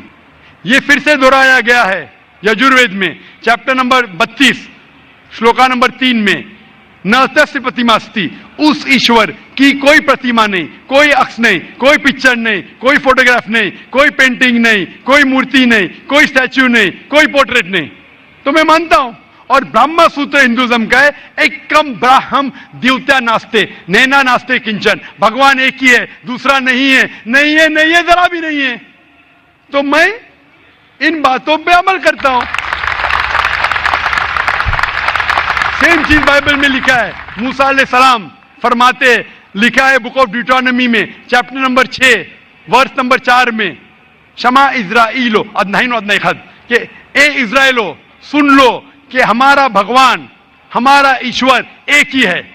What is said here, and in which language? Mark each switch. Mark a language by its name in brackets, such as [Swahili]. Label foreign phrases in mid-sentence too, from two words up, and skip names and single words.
[Urdu] یہ پھر سے دہرایا گیا ہے یجوروید میں چیپٹر نمبر 32 شلوکا نمبر 3 میں, [Sanskrit] न तस्य प्रतिमा अस्ति, [Urdu] اس ایشور کی کوئی پرتیما نہیں, کوئی عکس نہیں, کوئی پکچر نہیں, کوئی فوٹوگراف نہیں, کوئی پینٹنگ نہیں, کوئی مورتی نہیں, کوئی اسٹیچو نہیں, کوئی پورٹریٹ نہیں. تو میں مانتا ہوں. اور برہما سوتر ہندوازم کا ہے, [Sanskrit] एकं ब्रह्म द्वितीयं नास्ति नेह नानास्ति किञ्चन, [Urdu] بھگوان ایک ہی ہے دوسرا نہیں ہے, نہیں ہے, نہیں ہے, ذرا بھی نہیں ہے. تو میں ان باتوں پہ عمل کرتا ہوں. سیم چیز بائبل میں لکھا ہے. موسیٰ [Arabic] علیہ السلام [Urdu] فرماتے, لکھا ہے بک آف ڈیوٹرانومی میں چیپٹر نمبر 6 ورس نمبر 4 میں, [Hebrew] שמע ישראל אלוהינו אחד, [Urdu] کہ اے اسرائیلو سن لو کہ ہمارا بھگوان ہمارا ایشور ایک ہی ہے.